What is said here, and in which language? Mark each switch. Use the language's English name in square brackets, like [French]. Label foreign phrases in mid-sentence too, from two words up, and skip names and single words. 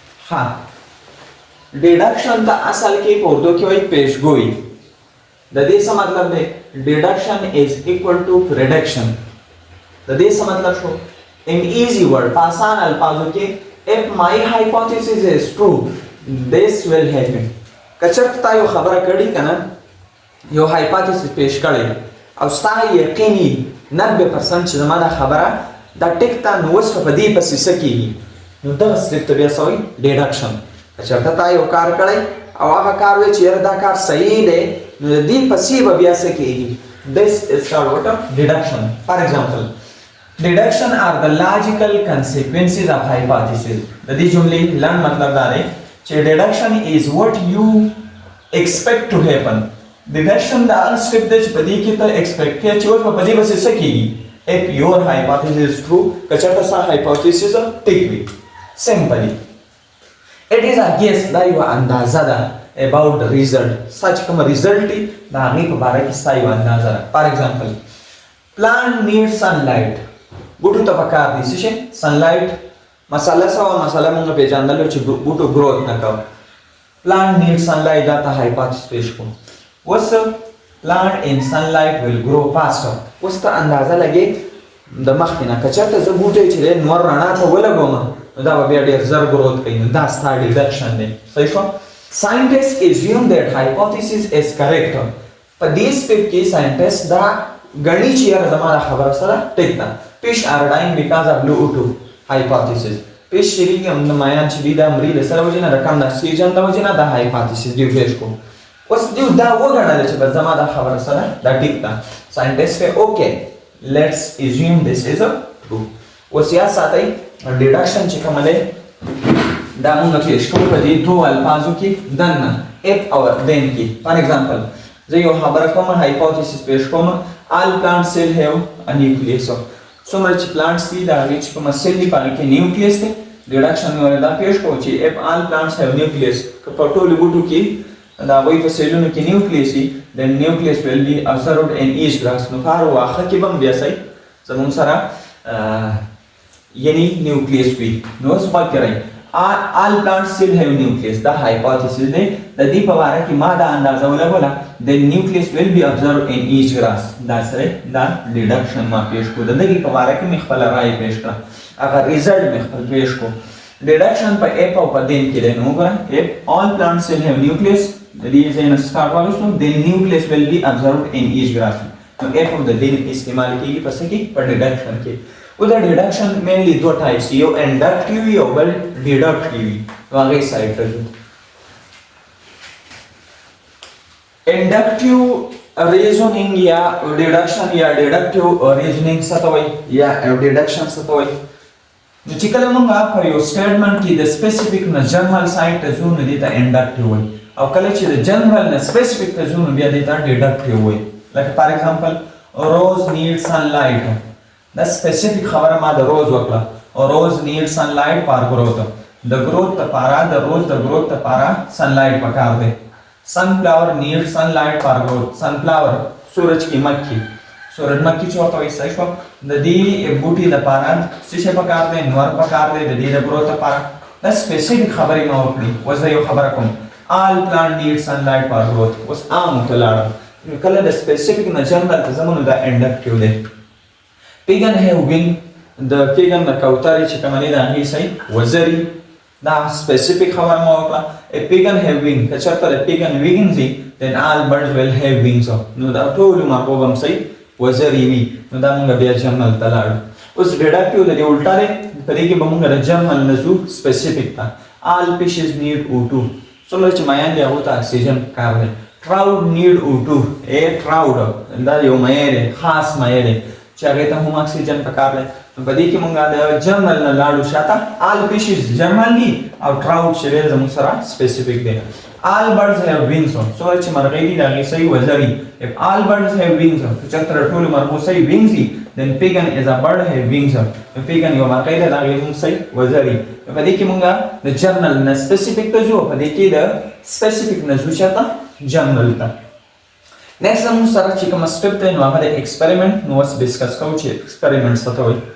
[Pashto] ها डिडक्शन ته اصل کې په اردو کې وایي پیشګوئی. د دې څه مطلب دی؟ [English] deduction is equal to prediction. [Pashto] د دې څه مطلب شو؟ [English] in easy word [Pashto] په آسان الفاظو کې [English] if my hypothesis is true this will happen. [Pashto] کچرته تا یو خبره کړي کنه یو hypothesis پیش کړي او ستا یقیني 90% چې زما دا خبره دا ټیک تا نو وس په دې پسې سکیږي نو دا سټیپ ته بیا سوي deduction. کچرته تا یو کار کړي او هغه کار وی چې دا کار صحیح دی نو دې پسې به بیا سکیږي. [English] this is called what deduction. For example, deduction are the logical consequences of hypothesis. [Pashto] د دې جملې لنډ مطلب دا دی چې [English] deduction is what you expect to happen. [Pashto] deduction دا سټیپ دی چې په دې کې ته expect کوي چې اوس په دې بس سکیږي [English] if your hypothesis is true. [Pashto] کچرته ستا hypothesis ټیک وي. [English] simply it is a guess [Pashto] دا یو اندازه ده [English] about the result. [Pashto] such کوم result دی دا هغې په باره کې ستا یو اندازه ده. [English] for example, plant needs sunlight. [Pashto] بوټو ته پکار دی څه شی؟ sunlight. مسله سوه مسله موږ پېژندلو چې بوټو growth نه کوي. [English] plant needs sunlight [Pashto] دا ته hypothesis پیش کوو. [English] اوس plant in sunlight will grow faster. [Pashto] اوس ته اندازه لګې د مخکې نه که چېرته زه بوټی چې دی نور رڼا ته ولګوم نو دا به بیا ډېر زر growth کوي نو دا ستا deduction دی. صحیح شو؟ [English] scientists assume that hypothesis is correct. [Pashto] په دې سټیپ کې scientists دا ګڼي چې یاره زما دا خبره سره ټیک ده. [English] fish are dying because of low O2 hypothesis. [Pashto] fish چې دي د مایان چې دي دا مري د سره وجې نه د کم د اکسیجن د وجې نه دا hypothesis دوی پیش کوو. اوس دوی دا وګڼله چې بس زما دا خبره سره دا ټیک ده. [English] scientists وایي اوکې let's assume this is a true. [Pashto] اوس یاد ساتئ deduction چې کومه دی دا مونږ پیش کوو په دې دوو الفاظو کې دننه if او then کې. [English] for example, [Pashto] زه یو خبره کوم hypothesis پیش کوم [English] all plants still have a nucleus. [Pashto] څومره چې plants دي د هغې چې کومه cell دي په هغې کې nucleus دی. [English] deduction [Pashto] مې دا پیش کوو چې [English] if all plants have nucleus [Pashto] که په ټولو بوټو کې د هغوی په سیلونو کې nucleus وي [English] then nucleus will be observed in each grass. [Pashto] نو په هر واښه کې به هم بیا صحیح زموږ سره یعنی nucleus وي. نو اوس غوږ کړئ [English] all plants still have nucleus. [Pashto] دا hypothesis دی. د دې په باره کې ما دا اندازه ولګوله [English] the nucleus will be observed in each grass. [Pashto] دا سره دا deduction ما پیش کړو. د دغې په باره کې مې خپله رایې پیش کړه هغه result مې خپل پیش کړو. deduction په if او په then کې دی. نو وګوره [English] if all plants still have nucleus [Pashto] د دې ځای نه start واخیستو [English] the nucleus will be observed in each grass. [Pashto] نو if او د then استعمال کېږي په څه کې؟ په deduction کې. او دا deduction mainly دو types یو inductive وي او بل deductive وي. نو هغې سایډ ته ځو. [English] inductive reasoning [Pashto] یا deduction یا [English] deductive reasoning [Pashto] څه ته وایي یا deduction څه ته وایي؟ نو چې کله موږ په یو statement کې د specific نه general side ته ځو نو دې ته inductive وایي او کله چې د general نه specific ته ځو نو بیا دې ته deductive وایي. [English] لکه for example, rose needs sunlight. [Pashto] دا specific خبره ما د روز وکړه. [English] rose needs sunlight for growth. [Pashto] د growth لپاره د روز د growth لپاره sunlight پکار دی. [English] sunflower needs sunlight for growth. [Pashto] sunflower [Urdu] سورج کی مکھی [Pashto] سورجمکھی چې ورته وایي صحیح شوه د دې بوټي لپاره څه شی پکار دی؟ نور پکار دی د دې د growth لپاره. دا specific خبرې ما وکړي. اوس زه یو خبره کوم [English] all plant needs sunlight for growth. [Pashto] اوس عامو ته لاړم کله د specific نه general ته ځم نو دا inductive دی. پیګن [English] have wing [Pashto] د پیګن د کوترې چې کومه دی د هغې صحیح وزري دا specific خبره ما وکړه. [English] a pigeon have wing [Pashto] که چېرته د پیګن wings وي [English] then all birds will have wings. [Pashto] نو دا ټولو مرغوب هم صحیح وزري وي. نو دا مونږ بیا general ته لاړو. اوس deductive د دې الټا دی. په دې کې به مونږ د general نه ځو specific ته. [English] all fishes need O2. [Pashto] څومره چې مایان دي هغو ته اکسیجن پکار دی. [English] trout need O2. [Pashto] trout دا یو مایع دی خاص مایع دی چې هغې ته هم اکسیجن پکار دی. نو په دې کې مونږ د جنرل نه لاړو شاته. [English] all fishes [Pashto] جنرل دي او trout چې دی زموږ سره specific دی. [English] all birds have wings. [Pashto] څومره چې مرغۍ دي د هغې صحیح وزري. [English] if all birds have wings [Pashto] که چېرته د ټولو مرغو صحیح wings دي [English] then pigeon is a bird have wings. [Pashto] pigeon یو مرغۍ ده د هغې هم صحیح وزري. په دې کې مونږ د جنرل نه specific ته ځو. په دې کې د specific نه ځو چېرته general ته. next زموږ سره چې کومه step دی نو هغه د experiment. نو اوس ډسکس کوو چې experiment څه ته وایي.